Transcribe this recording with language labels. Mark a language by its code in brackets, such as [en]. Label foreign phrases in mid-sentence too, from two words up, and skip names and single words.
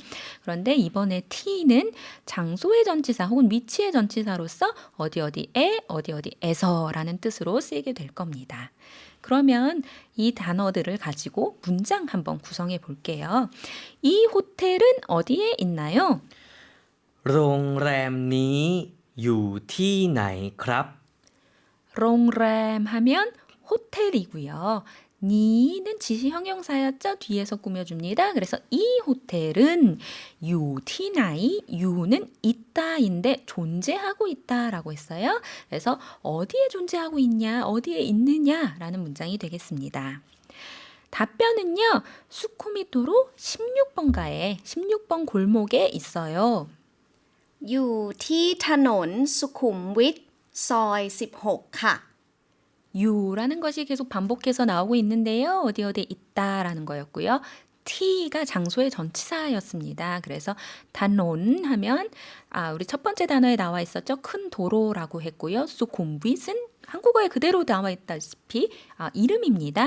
[ko] 그런데 이번에 T는 장소의 전치사 혹은 위치의 전치사로서 어디 어디에 어디 어디에서라는 뜻으로 쓰이게 될 겁니다. 그러면 이 단어들을 가지고 문장 한번 구성해 볼게요. 이 호텔은 어디에 있나요? [th] โรงแรมนี้อยู่ที่ไหนครับ [ko] 롱램 하면 호텔이고요. 니는 지시 형용사였죠? 뒤에서 꾸며줍니다. 그래서 이 호텔은 유티나이, 유는 있다인데 존재하고 있다라고 했어요. 그래서 어디에 존재하고 있냐, 어디에 있느냐라는 문장이 되겠습니다. 답변은요. 수쿠미토로 16번가에 16번 골목에 있어요. [th] อยู่ที่ถนนสุขุมวิทซอย16 ค่ะ [ko] 유라는 것이 계속 반복해서 나오고 있는데요. 어디 어디 있다라는 거였고요. T가 장소의 전치사였습니다. 그래서 단온 하면 우리 첫 번째 단어에 나와 있었죠. 큰 도로라고 했고요. 수쿰빗은 한국어에 그대로 나와 있다시피 이름입니다.